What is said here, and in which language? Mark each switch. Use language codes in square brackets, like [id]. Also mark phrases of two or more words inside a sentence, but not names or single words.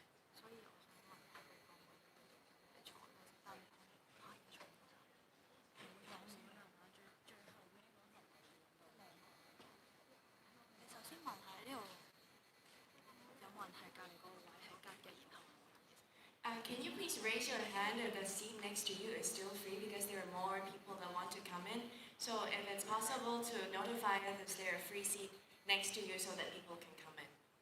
[yue] 所以我想問下你可唔可以坐嗰陣翻嚟可以坐嗰陣？唔會講少人啊，最後尾嗰度。你首先問下呢度有冇人係隔離嗰個位係隔嘅，然後。 [en] Can you please raise your hand if the seat next to you is still free because there are more people that want to come in? So if it's possible to notify us if there a free seat next to you so that people can come in.